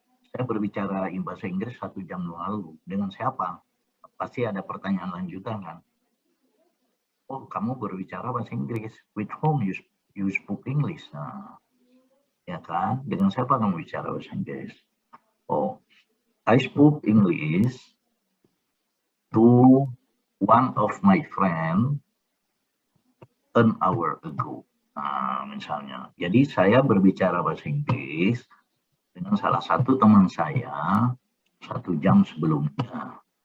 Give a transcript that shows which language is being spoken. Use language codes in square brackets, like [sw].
[id] Saya berbicara bahasa Inggris 1 jam lalu. Dengan siapa? Pasti ada pertanyaan lanjutan kan? Oh, kamu berbicara bahasa Inggris. [en] With whom you spoke English? [id] Nah, ya kan? Dengan siapa kamu bicara bahasa Inggris? [en] Oh, I spoke English to one of my friend an hour ago. [id] Nah, misalnya. Jadi saya berbicara bahasa Inggris dengan salah satu teman saya 1 jam sebelumnya.